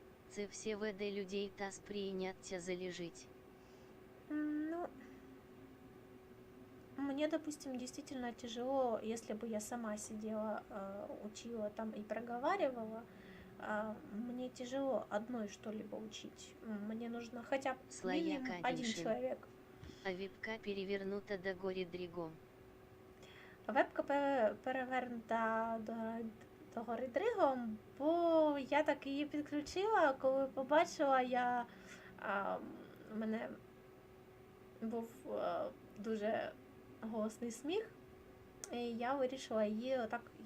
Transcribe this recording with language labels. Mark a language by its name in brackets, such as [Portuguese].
[Ukrainian] Це все веде людей та сприйняття залежить. [Russian] Ну, мне, допустим, действительно тяжело, если бы я сама сидела, учила там и проговаривала, мне тяжело одной что-либо учить. Мне нужно хотя бы минимум один человек. [Ukrainian] А вебка перевернута до горі дрігом. Вебка перевернута до гори дригом, бо я так її підключила, коли побачила, у мене був дуже голосний сміх, і я вирішила її отак